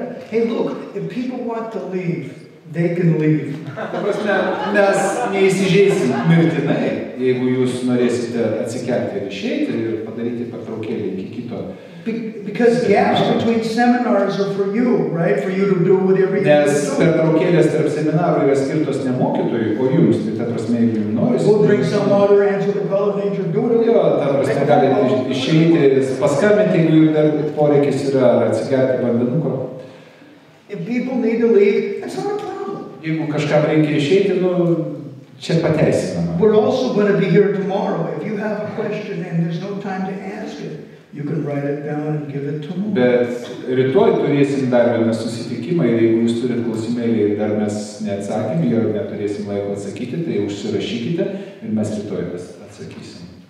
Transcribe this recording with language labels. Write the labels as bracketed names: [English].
[English] Hey, look, if people want to leave, they can leave. [Lithuanian] Ta prasme, mes neįsižeisim mirtinai, jeigu jūs norėsite atsikelti ir išeiti ir padaryti pertraukėlį iki kito. [English] Because gaps between seminars are for you, right? For you to do whatever you want to do. [Lithuanian] Nes pertraukėlės tarp seminarų yra skirtos ne mokytojui, o jums. Tai ta prasme, jeigu jums norisi. [English] We'll drink some water, answer the call of nature, do whatever. [Lithuanian] Jo, ta prasme, galite išeiti, paskambinti, jeigu jums dar poreikis yra atsigerti vandenuko. [English] If people need to leave, that's not a problem. [Lithuanian] Jeigu kažkam reikia išeiti, čia pateisinama. [English] We're also going to be here tomorrow. If you have a question and there's no time to ask it, You can write it down and give it to him. [Lithuanian] Bet rytoj turėsim dar vieną susitikimą ir jeigu jūs turite klausimėlį ir dar mes neatsakėm, jo neturėsim laiko atsakyti, tai užsirašykite ir mes rytoj atsakysim.